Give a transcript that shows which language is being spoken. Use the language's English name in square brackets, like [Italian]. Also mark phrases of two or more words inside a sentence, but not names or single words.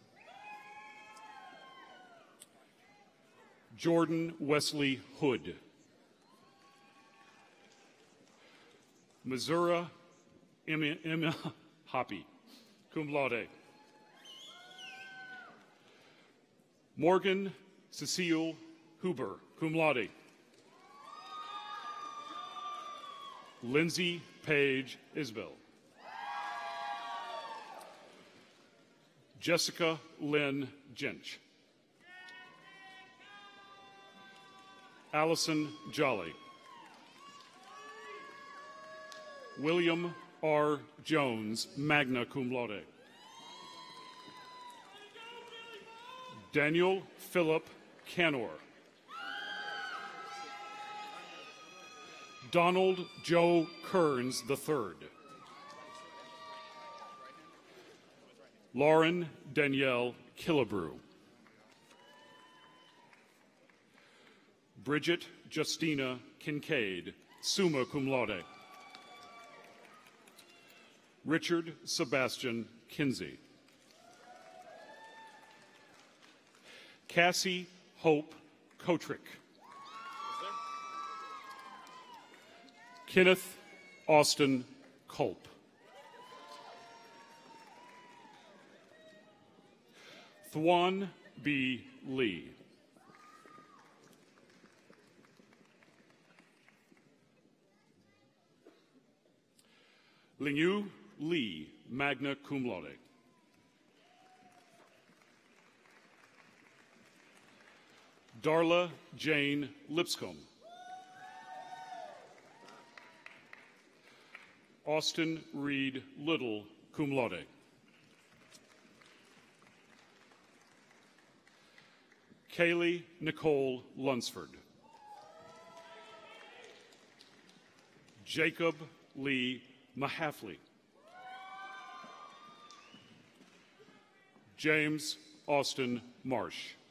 [English] Jordan Wesley Hood. Missouri Emma Hoppy, [Latin] cum laude. [English] Morgan Cecile Huber, [Latin] cum laude. [English] Lindsay Page Isbell. Jessica Lynn Jench. Allison Jolly. William R. Jones, [Latin] magna cum laude. [English] Daniel Philip Canor. Donald Joe Kearns III. Lauren Danielle Killebrew. Bridget Justina Kincaid, [Latin] summa cum laude. [English] Richard Sebastian Kinsey. Cassie Hope Kotrick. Kenneth Austin Culp. Thwan B. Lee. Lingyu Lee, [Latin] magna cum laude. [English] Darla Jane Lipscomb. Austin Reed Little, [Latin] cum laude. [English] Kaylee Nicole Lunsford. Jacob Lee Mahaffley. James Austin Marsh.